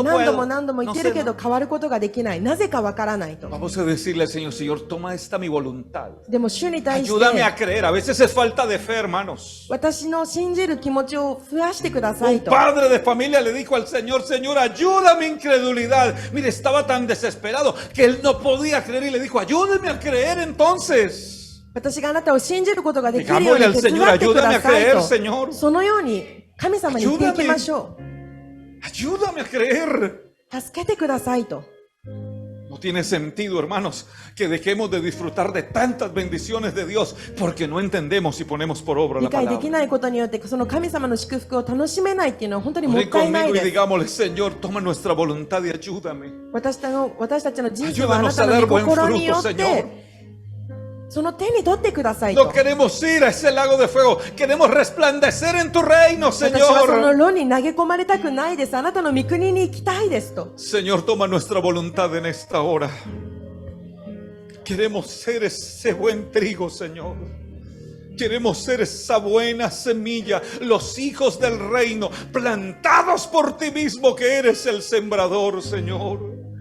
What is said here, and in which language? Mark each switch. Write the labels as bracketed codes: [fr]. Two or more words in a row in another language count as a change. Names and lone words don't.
[ja] 何度 [es] puedo. [ja] も何度も言 [es] No [ja] ってる [es] sé, [ja] けど [es] no. [ja] 変わることができない。なぜかわからないと。 [es] Vamos a decirle al Señor, Señor, toma esta mi voluntad. [ja] でも主に対し [es] Ayúdame a [ja] て [es] creer. A veces es falta de fe, hermanos. [ja] 私の信じる気持ちを増やしてください [es] Un [ja] と。 [es] padre de familia le dijo al Señor, Señor, ayuda mi incredulidad. Mire, estaba tan desesperado que él no podía creer y le dijo, ayúdeme a creer entonces. [ja] 私があなたを信じることができるよう [es] Digámosle [ja] に [es] al [ja] 手伝 [es] Señor, [ja] ってくだ [es] ayúdame a [ja] さい [es] creer, [ja] と。 [es] Señor. [ja] そのように神様に言っていきましょ [es] Ayúdame a creer. [ja] う。助けてくださいと。 [es] No No tiene sentido, hermanos, que dejemos de disfrutar de tantas bendiciones de Dios porque no entendemos y ponemos por obra [ja] 理 [es] la [ja] 解でき [es] palabra. [ja] ないことによってその神様の祝福を楽しめないっていうのは本当にもっ [es] Ven [ja] たいない [es] conmigo y [ja] です。 [es] digámosle, Señor, toma nuestra voluntad y ayúdame. [ja] 私たちの人生はあな [es] Ayúdanos [ja] た [es] a [ja] の [es] dar [ja] 御 [es] buen [ja] 心によ [es] fruto, [ja] っ [es] Señor. [ja] てその手に取ってください [es] No [ja] と。 [es] queremos ir a ese lago de fuego. Queremos resplandecer en tu reino, [ja] 私はその [es] Señor. [ja] 炉に投げ込まれたくないです。あなたの御国に行きたいですと。 [es] Señor, toma nuestra voluntad en esta hora. Queremos ser ese buen trigo, Señor. Queremos ser esa buena semilla, los hijos del reino, plantados por ti mismo que eres el sembrador, Señor.